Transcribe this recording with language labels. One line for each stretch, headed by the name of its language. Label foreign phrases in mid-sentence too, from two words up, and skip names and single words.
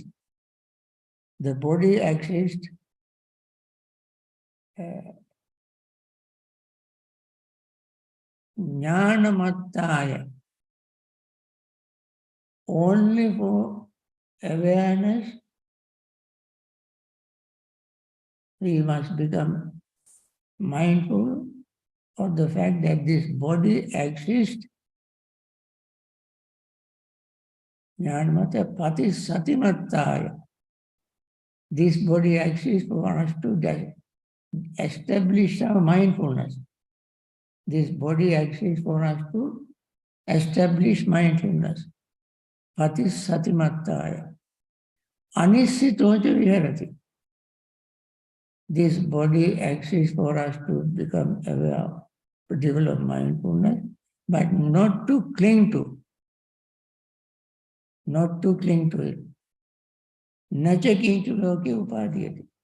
English: The body exists jnanamattaya, only for awareness. We must become mindful of the fact that this body exists.
Pali: Jnanamattaya pati satimattaya.
English: This body exists for us to establish our mindfulness. This body exists for us to establish mindfulness.
Pali: Pati satimattaya. Anissitoja viharati.
English: This body exists for us to become aware, to develop mindfulness, but not to cling to. Not to cling to it.
Pali: Nachakintu loke upadhyati.